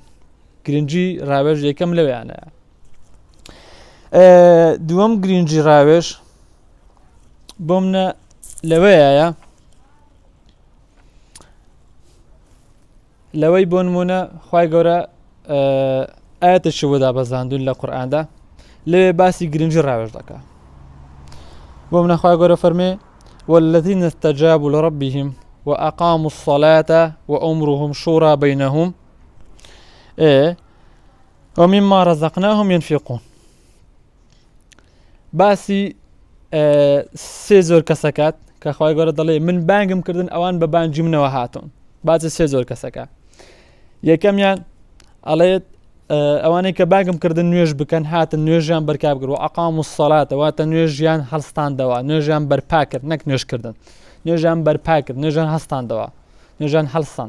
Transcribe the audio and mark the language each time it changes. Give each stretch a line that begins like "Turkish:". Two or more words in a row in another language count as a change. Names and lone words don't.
Central Kurdish: گرنگی ڕاوێژ یەکەم لەوەیانەیە. دووەم گرنگی ڕاوێژ بۆ منە لەوەیە لەوەی بۆ نمونە خوای گەورە ئاەتێکی وەدا بەزاندوون لە قورئاندا لەوێ باسی گرنگی ڕاوێژ دەکات. بۆ منە خوای گەورە فەرمێ
Arabic: والذين استجابوا لربهم وأقاموا الصلاة وأمرهم شورى بينهم ومما رزقناهم ينفقون.
Central Kurdish: باسی سێ زۆر کەسەکات کە خوای گەورە دەڵێ من بانگم کردن ئەوان بە بانگی منەوە هاتون. باسی سێ زۆر کەسەکە. یەکەمیان ئەڵێت ئەوانەی کە بانگم کردن نوێژ بکەن هاتن نوێژیان بەرکا بگرن و
Arabic: ئەقاموا الصلاة
Central Kurdish: واتە نوێژیان هەڵستاندەوە نوێژیان بەرپا کرد نەک نوێژکردن نوێژیان بەرپا کرد نوێژیان هەڵستاندەوە نوێژیان هەڵستاند.